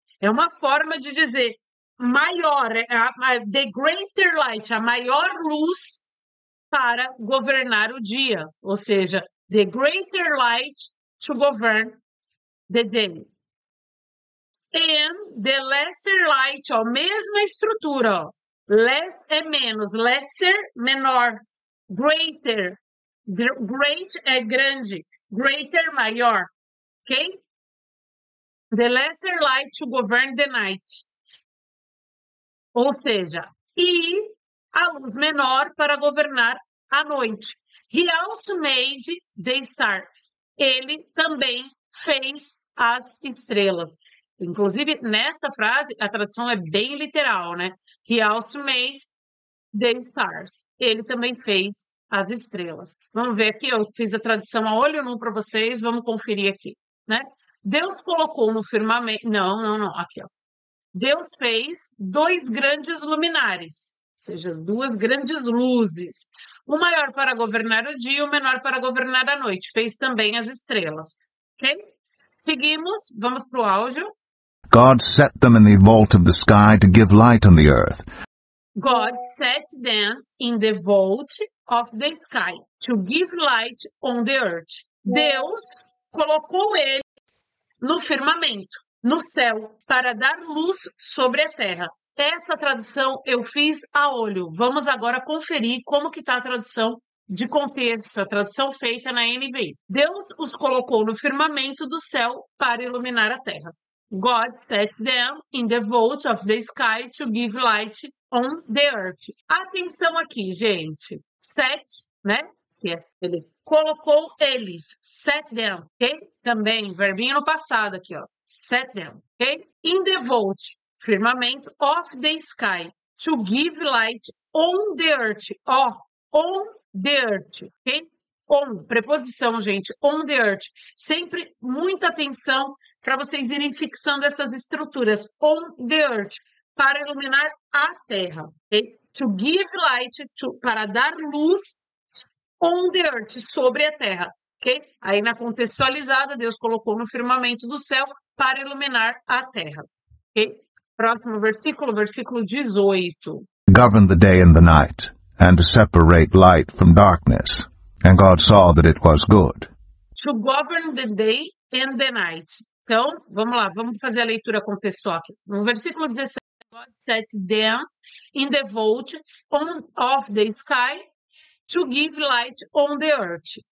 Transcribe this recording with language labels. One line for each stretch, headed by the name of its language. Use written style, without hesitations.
Portuguese: É uma forma de dizer maior,
English: the greater light,
Portuguese: a maior luz para governar o dia, ou seja,
English: the greater light to govern the day. And the lesser light,
Portuguese: ó, mesma estrutura, ó. Less é menos, lesser, menor, greater, great é grande, greater, maior, ok?
English: The lesser light to govern the night.
Portuguese: Ou seja, e a luz menor para governar a noite.
English: He also made the stars.
Portuguese: Ele também fez as estrelas. Inclusive, nesta frase, a tradução é bem literal, né?
English: He also made the stars.
Portuguese: Ele também fez as estrelas. Vamos ver aqui, eu fiz a tradução a olho nu para vocês, vamos conferir aqui, né? Deus colocou no firmamento... Não, aqui, ó. Deus fez 2 grandes luminares, ou seja, 2 grandes luzes. O maior para governar o dia e o menor para governar a noite. Fez também as estrelas, ok? Seguimos, vamos para o áudio.
English: God set them in the vault of the sky to give light on the earth. God set them in the vault of the sky to give light on the earth.
Portuguese: Deus colocou eles no firmamento, no céu, para dar luz sobre a terra. Essa tradução eu fiz a olho. Vamos agora conferir como que está a tradução de contexto, a tradução feita na NVI. Deus os colocou no firmamento do céu para iluminar a terra.
English: God set them in the vault of the sky to give light on the earth.
Portuguese: Atenção aqui, gente. Set, né? Que é ele colocou eles.
English: Set them, ok?
Portuguese: Também, verbinho no passado aqui, ó.
English: Set them, ok? In the vault, firmamento of the sky, to give light on the earth. Ó, on the earth, ok?
Portuguese: On, preposição, gente,
English: on the earth.
Portuguese: Sempre muita atenção para vocês irem fixando essas estruturas.
English: On the earth,
Portuguese: para iluminar a terra, ok?
English: To give light,
Portuguese: para dar luz
English: on the earth,
Portuguese: sobre a terra, ok? Aí na contextualizada, Deus colocou no firmamento do céu para iluminar a terra, ok? Próximo versículo, versículo 18.
English: Govern the day and the night, and to separate light from darkness. And God saw that it was good. To govern the day and the night.
Portuguese: Então, vamos lá, vamos fazer a leitura contextual aqui. No versículo 17,
English: God set them in the vault of the sky to give light on the earth.